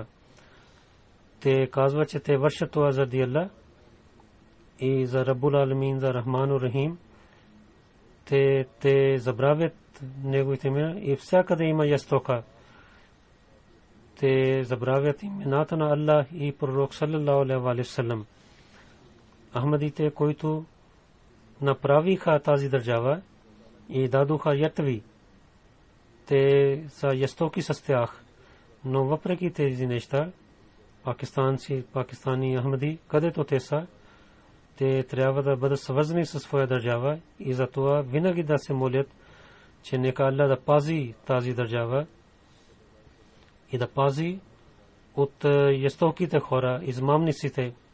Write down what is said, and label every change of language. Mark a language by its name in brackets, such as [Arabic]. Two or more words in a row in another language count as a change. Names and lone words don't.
[Bulgarian] Те казват, че те вършат това заради Аллах и за [Arabic] رب العالمين, [Bulgarian] за [Arabic] الرحمن الرحيم. [Bulgarian] Те забравят неговите имена и всякъде има жестока. Те забравят имената на Аллах и пророк [Arabic] صلى الله عليه وسلم. [Bulgarian] Ахмадите, които направиха тази държава и дадоха ятви, те са жестоки с тях. Но въпреки тези неща, пакистани Ахмади, където те са, те трябва да бъдат свързани със своя държава и затова винаги да се молят, че нека Аллах да пази тази държава и да пази от жестоките хора, измамниците.